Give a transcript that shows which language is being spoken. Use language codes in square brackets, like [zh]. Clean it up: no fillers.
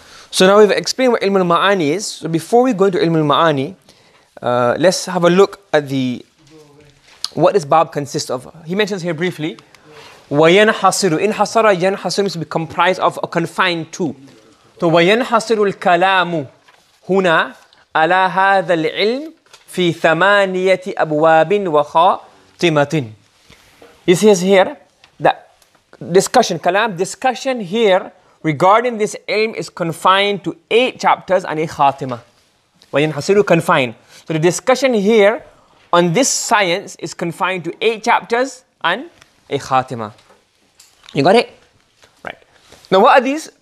[en] So now we've explained what Ilm al-Ma'ani is. So before we go into Ilm al-Ma'ani, let's have a look at what this bab consists of. He mentions here briefly, [ar] وَيَنْحَصِرُ إِنْحَصَرَ يَنْحَصِرُ [en] means to be comprised of or confined to. [ar] So وَيَنْحَصِرُ الْكَلَامُ هُنَا عَلَى هَذَا الْعِلْمِ فِي ثَمَانية أبواب وخاتمة. [en] He says here that discussion here regarding this ilm is confined to 8 chapters and a khatima. وَيَنْحَصِرُ confined. So the discussion here on this science is confined to 8 chapters and a khatima. You got it? Right. Now what are these?